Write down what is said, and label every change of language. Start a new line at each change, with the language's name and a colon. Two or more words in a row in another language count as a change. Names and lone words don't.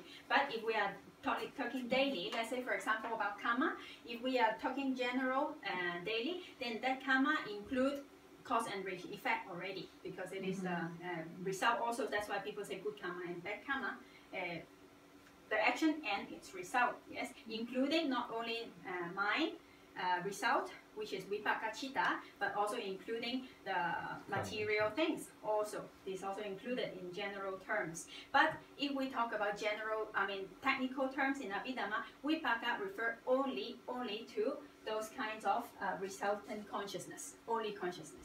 English: But if we are talking daily, let's say for example about karma, if we are talking general daily, then that karma include cause and effect already because it is the result also. That's why people say good karma and bad karma. The action and its result, yes, including not only mind result, which is
Pali: vipaka citta,
English: but also including the material things. Also, this also included in general terms. But if we talk about technical terms in Abhidhamma, vipaka refer only to those kinds of resultant consciousness, only consciousness.